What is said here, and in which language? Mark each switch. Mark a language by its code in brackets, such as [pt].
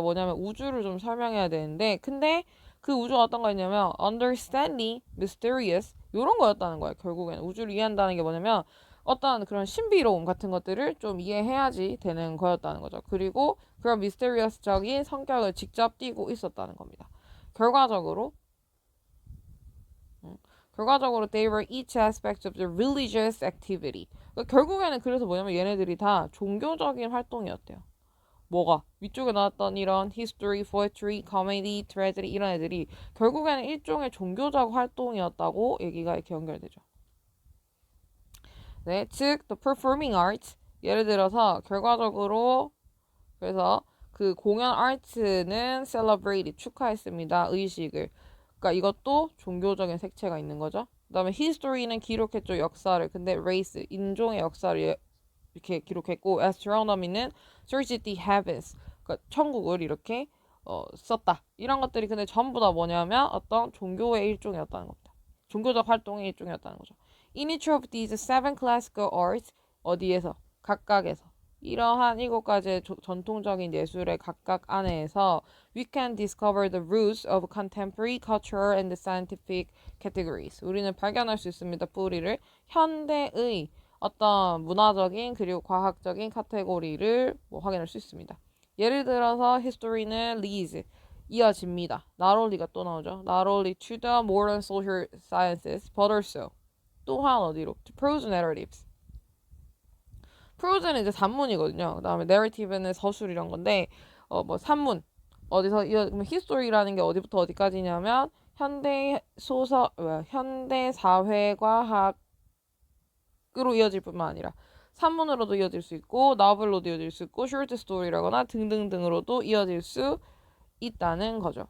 [ko] 뭐냐면 우주를 좀 설명해야 되는데 근데 그 우주가 어떤 거였냐면 understanding, mysterious 이런 거였다는 거예요. 결국에는 우주를 이해한다는 게 뭐냐면 어떤 그런 신비로움 같은 것들을 좀 이해해야지 되는 거였다는 거죠. 그리고 그런 mysterious적인 성격을 직접 띠고 있었다는 겁니다. 결과적으로 [en] they were each aspect of the religious activity. [ko] 그러니까 결국에는 그래서 뭐냐면 얘네들이 다 종교적인 활동이었대요. 뭐가 위쪽에 나왔던 이런 history, poetry, comedy, tragedy 이런 애들이 결국에는 일종의 종교적 활동이었다고 얘기가 이렇게 연결되죠. 네, 즉 [en] the performing arts [ko] 예를 들어서 결과적으로 그래서 그 공연 아트는 celebrate 축하했습니다. 의식을. 그러니까 이것도 종교적인 색채가 있는 거죠. 그다음에 history는 기록했죠. 역사를. 근데 race 인종의 역사를 이렇게 기록했고 astronomy는 [en] searched the heavens. [ko] 그러니까 천국을 이렇게 썼다. 이런 것들이 근데 전부 다 뭐냐면 어떤 종교의 일종이었다는 겁니다. 종교적 활동의 일종이었다는 거죠. [en] In each of these seven classical arts [ko] 어디에서 각각에서 이러한 7가지의 전통적인 예술의 각각 안에서 [en] we can discover the roots of contemporary culture and the scientific categories. [ko] 우리는 발견할 수 있습니다. 뿌리를 현대의 어떤 문화적인 그리고 과학적인 카테고리를 확인할 수 있습니다. 예를 들어서 history는 leads 이어집니다. not only가 또 나오죠. [en] not only to the modern social sciences but also [ko] 또한 어디로? [en] to prose narratives. [ko] prose는 이제 산문이거든요. 그다음에 narrative는 서술 이런 건데 뭐 산문 어디서 그럼 history라는 게 어디부터 어디까지냐면 현대 소설 현대 사회 과학으로 이어질 뿐만 아니라 산문으로도 이어질 수 있고 나vel로도 이어질 수 있고 short story라거나 등등등으로도 이어질 수 있다는 거죠.